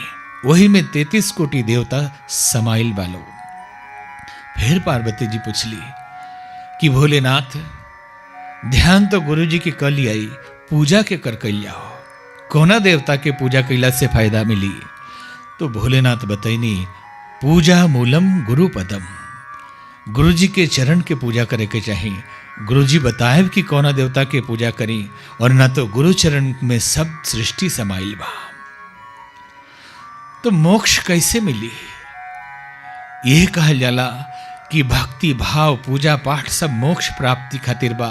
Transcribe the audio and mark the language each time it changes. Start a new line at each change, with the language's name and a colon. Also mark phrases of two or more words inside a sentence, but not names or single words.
Bhojpuri: वही में 33 कोटि देवता समाइल वालो। फिर पार्वती जी पूछली कि भोलेनाथ ध्यान तो गुरु जी की कर लियाई, पूजा के कर कैलिया हो, कोना देवता के पूजा कैला से फायदा मिली। तो भोलेनाथ बतैनी
Sanskrit: पूजा मूलम गुरु पदम।
Bhojpuri: गुरु जी के चरण के पूजा करे के चाहिए। गुरु जी बताए कि कौना देवता के पूजा करी, और ना तो गुरु चरण में सब सृष्टि समाइल बा। तो मोक्ष कैसे मिली? यह कहल जाला कि भक्ति भाव पूजा पाठ सब मोक्ष प्राप्ति खातिर बा।